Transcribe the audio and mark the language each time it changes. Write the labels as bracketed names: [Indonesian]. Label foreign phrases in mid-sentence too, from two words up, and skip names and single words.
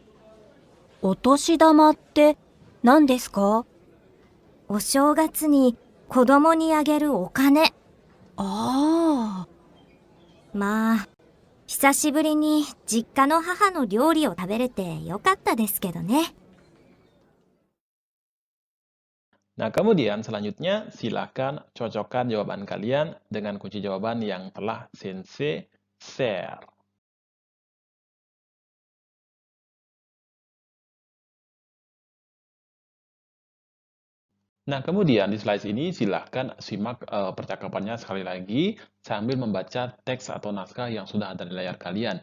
[Japanese] お年玉って何ですか？お正月に子供にあげるお金。ああ。まあ、久しぶりに実家の母の料理を食べれてよかったですけどね。 [Indonesian] Nah, kemudian selanjutnya silakan cocokkan jawaban kalian dengan kunci jawaban yang telah Sensei share. Nah, kemudian di slide ini silahkan simak percakapannya sekali lagi sambil membaca teks atau naskah yang sudah ada di layar kalian.